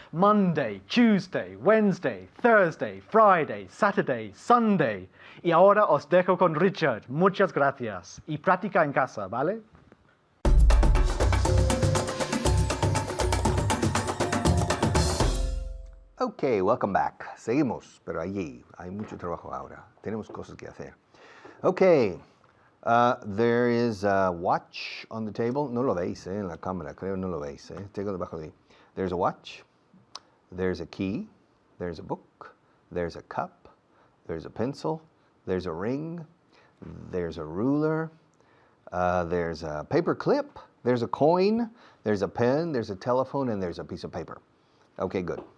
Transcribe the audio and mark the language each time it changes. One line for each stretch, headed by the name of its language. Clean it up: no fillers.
English: Monday, Tuesday, Wednesday, Thursday, Friday, Saturday, Sunday.
Spanish: Y ahora os dejo con Richard. Muchas gracias. Y práctica en casa, ¿vale?
English: Okay, welcome back.
Spanish: Seguimos, pero allí hay mucho trabajo ahora. Tenemos cosas que hacer.
English: Okay, there is a watch on the table.
Spanish: No lo veis en la cámara, creo no lo veis. Tengo debajo de ahí.
English: There's a watch, there's a key, there's a book, there's a cup, there's a pencil, there's a ring, there's a ruler, there's a paper clip, there's a coin, there's a pen, there's a telephone, and there's a piece of paper. Okay, good.